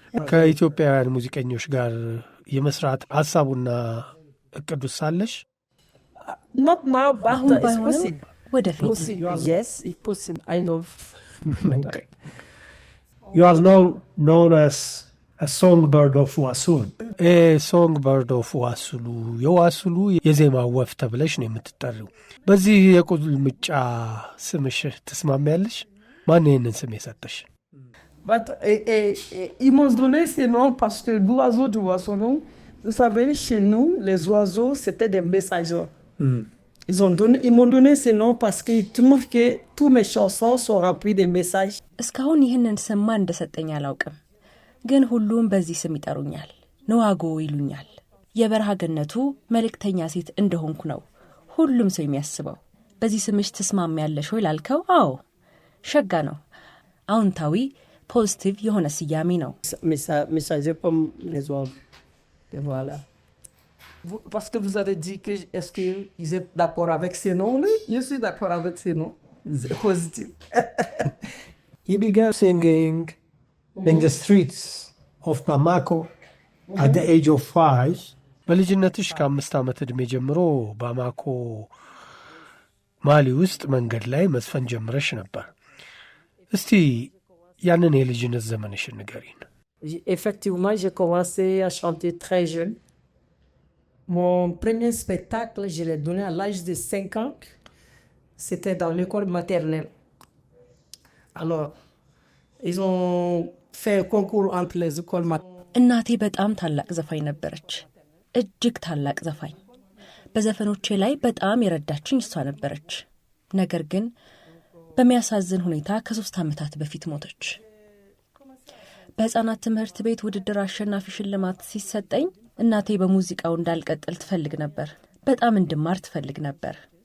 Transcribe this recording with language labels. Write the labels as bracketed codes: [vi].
[am] ከኢትዮጵያውያን ሙዚቀኞች ጋር የመስራት ሀሳቡና እቅዱስ ሳለሽ? [en] Not now, but it's possible. [am] ወደፊት [en] Yes, it's possible. I love. You are known as a songbird of ዋሱሉ። [am] songbird of ዋሱሉ የዋሱሉ የዜማ ወፍ ተብለሽ ነው የምትጠሪው። በዚህ የቁልምጫ ስምሽ ትስማሚያለሽ? ማን ይሄንን ስም የሰጠሽ? [fr] But ils m'ont donné ce nom parce que l'oiseau du Wassoulou, vous savez, chez nous, les oiseaux, c'était des messagers. Ils m'ont donné ce nom parce qu'ils trouvent que tous mes chansons sont remplies de messages. [am] እስካሁን ይህንን ስም እንደሰጠኝ አላውቅም፣ ግን ሁሉም በዚህ ስም ይጠሩኛል። ነዋጎ ይሉኛል። የበረሃ ገነቱ መልእክተኛ ሴት እንደሆንኩ ነው ሁሉም ሰው የሚያስበው። በዚህ ስምሽ ትስማሚያለሽ ወይ ላልከው፣ አዎ ሸጋ ነው። አዎንታዊ ፖዚቲቭ የሆነ ስያሜ ነው። [fr] Messager comme les autres. Et voilà. Parce que vous avez dit que est-ce que vous êtes d'accord avec ces noms là? Je suis d'accord avec ces noms. C'est positif. [en] He began singing in the streets of Bamako at the age of 5. [am] በልጅነትሽ ከ5 ዓመት ዕድሜ ጀምሮ ባማኮ ማሊ ውስጥ መንገድ ላይ መዝፈን ጀምረሽ ነበር። እስቲ ያንን የልጅነት ዘመንሽን ንገሪን። [fr] Effectivement, j'ai commencé à chanter très jeune. Mon premier spectacle, je l'ai donné à l'âge de 5 ans. C'était dans l'école maternelle. Alors, ils ont fait un concours entre les écoles maternelles. [am] እናቴ በጣም ታላቅ ዘፋኝ ነበረች። እጅግ ታላቅ ዘፋኝ። በዘፈኖቼ ላይ በጣም የረዳችኝ እሷ ነበረች። ነገር ግን በሚያሳዝን ሁኔታ ከ3 ዓመታት በፊት ሞተች። በሕፃናት ትምህርት ቤት ውድድር አሸናፊ ሽልማት ሲሰጠኝ እናቴ በሙዚቃው እንዳልቀጥል ትፈልግ ነበር። በጣም እንድማር ትፈልግ ነበር።